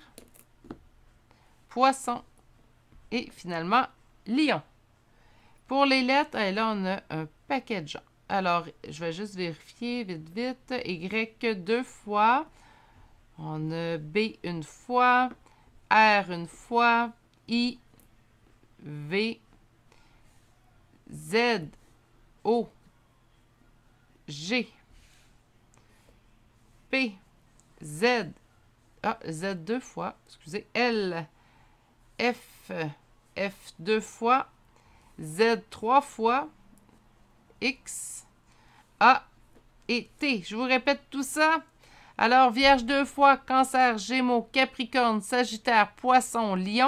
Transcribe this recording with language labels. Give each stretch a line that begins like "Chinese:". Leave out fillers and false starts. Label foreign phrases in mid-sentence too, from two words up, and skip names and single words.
French: Poisson. Et finalement, Lion. Pour les lettres, là, on a un paquet de gens. Alors, je vais juste vérifier vite, vite. Y 2 fois. On a B une fois. R une fois. I. V. Z. O. G. P. Z. Ah, Z 2 fois. Excusez. L. F. F 2 fois. Z 3 fois. X, A et T. Je vous répète tout ça. Alors, Vierge 2 fois, Cancer, Gémeaux, Capricorne, Sagittaire, Poisson, Lion.